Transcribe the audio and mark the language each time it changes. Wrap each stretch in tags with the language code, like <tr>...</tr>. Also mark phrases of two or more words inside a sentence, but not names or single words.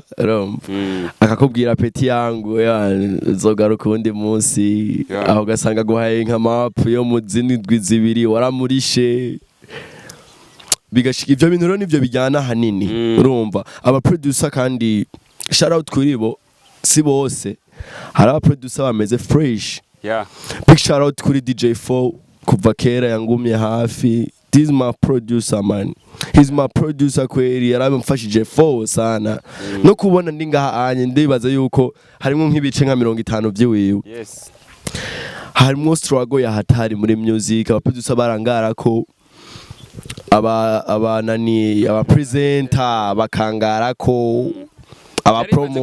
<rn>urumva akakubwira peti yangu zogaruka undi munsi aho gasanga guhaye nka map yo mu zinindwi zibiri waramurishe bigashika ivyo bintu rero nivyo bijyana hanini urumva aba producer kandi shout out kuri bo si bose hari aba producer bameze</rn> <en>fresh big shout out</en> <rn>kuri DJ4 kuva kera yangumye hafi.</rn> <en>This is my producer man, he's my producer</en> <rn>kweri yaramfashije for sana no kubona ndi ngaha anye ndibaza yuko harimo nk'ibice nka 50 by'iwiwe harimo struggle ya hatari muri music aba producer barangara ko aba presenter bakangara ko aba promo</rn>